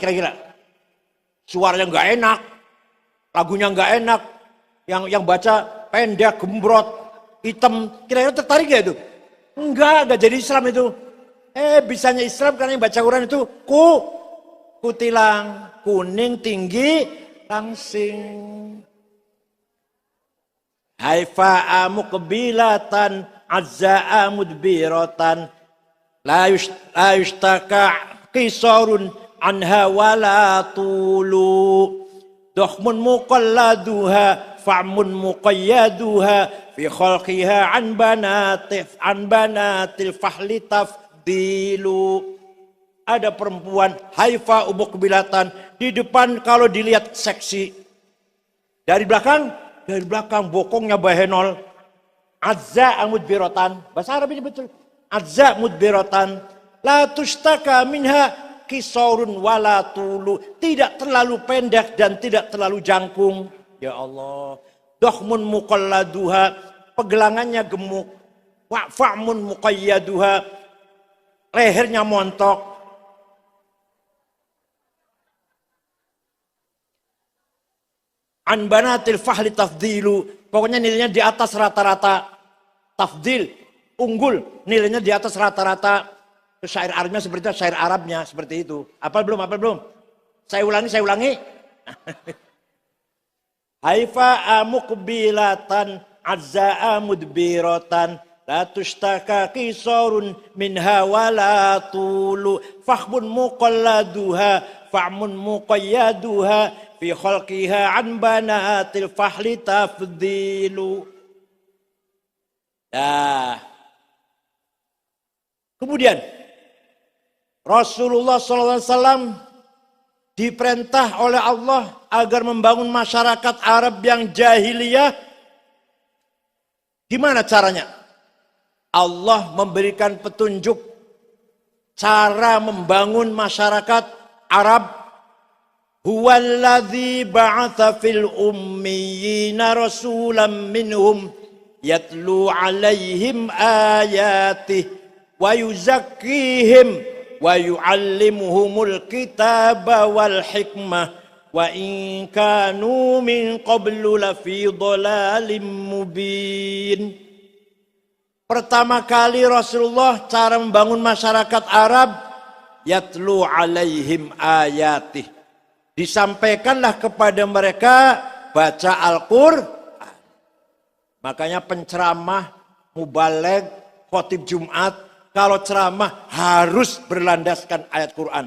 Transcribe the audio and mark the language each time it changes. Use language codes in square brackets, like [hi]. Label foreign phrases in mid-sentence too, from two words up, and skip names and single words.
[id] Kira-kira suaranya nggak enak, lagunya nggak enak, yang baca pendek, gembrot, hitam, kira-kira tertarik nggak itu? Enggak jadi Islam itu. Bisanya Islam karena yang baca Quran itu kutilang, kuning tinggi, langsing. [ar] هيفاء مقبلة عجزاء مدبرة لا يشتكى قصر عنها ولا طول ضخم مقلدها فعم مقيدها في خلقها عن بنات الفحل تفضيل. [id] Ada perempuan [ar] هيفاء مقبلة [id] di depan kalau dilihat seksi, dari belakang bokongnya bahenol. [ar] عجزاء مدبرة. [id] Bahasa Arab ini betul. [ar] عجزاء مدبرة. لا تشتكى منها قصر ولا طول. [id] Tidak terlalu pendek dan tidak terlalu jangkung. [ar] يا الله. ضخم مقلدها. [id] Pegelangannya gemuk. [ar] وفعم مقيدها. [id] Lehernya montok. [ar] عن بنات الفحل تفضيل. [id] Pokoknya nilainya di atas rata-rata. Tafdil, unggul, nilainya di atas rata-rata. Syair Arabnya seperti itu, syair Arabnya seperti itu. Apal belum? Saya ulangi. [ar] هيفاء مقبلة عجزاء مدبرة لا تشتكى قصر منها ولا طول ضخم مقلدها فعم مقيدها في خلقها عن بنات الفحل تفضيل. [id] Nah, kemudian Rasulullah SAW diperintah oleh Allah agar membangun masyarakat Arab yang jahiliyah. Gimana caranya? Allah memberikan petunjuk cara membangun masyarakat Arab. [ar] هو الذي بعث في الأميين رسولا منهم يتلو عليهم آياته ويزكيهم ويعلمهم الكتاب والحكمة وإن كانوا من قبل لفي ضلال مبين. [id] Pertama kali Rasulullah cara membangun masyarakat Arab, [ar] يتلو عليهم آياته. [id] Disampaikanlah kepada mereka baca Al-Qur'an. Makanya penceramah, mubaligh, khotib Jumat, kalau ceramah harus berlandaskan ayat Quran.